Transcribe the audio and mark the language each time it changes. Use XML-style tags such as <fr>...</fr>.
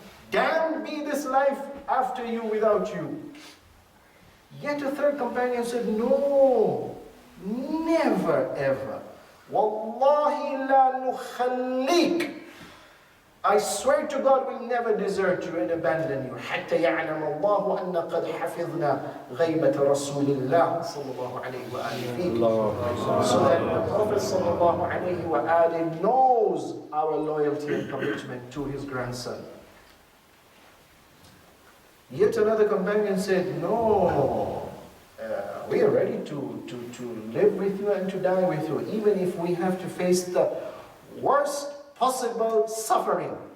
<en>Damned be this life after you, without you. Yet a third companion said, no, never ever.</en> <ar>Wallahi la nukhallik.</ar> <en>I swear to God, we'll never desert you and abandon you.</en> <ar>حتى يعلم الله أن قد حفظنا غيبة رسول الله صلى الله عليه وآله.</ar> <en>So that the Prophet</en> <ar>صلى الله عليه وآله</ar> <en>knows our loyalty and commitment to his grandson. Yet another companion said, no, we are ready to live with you and to die with you, even if we have to face the worst possible suffering.</en>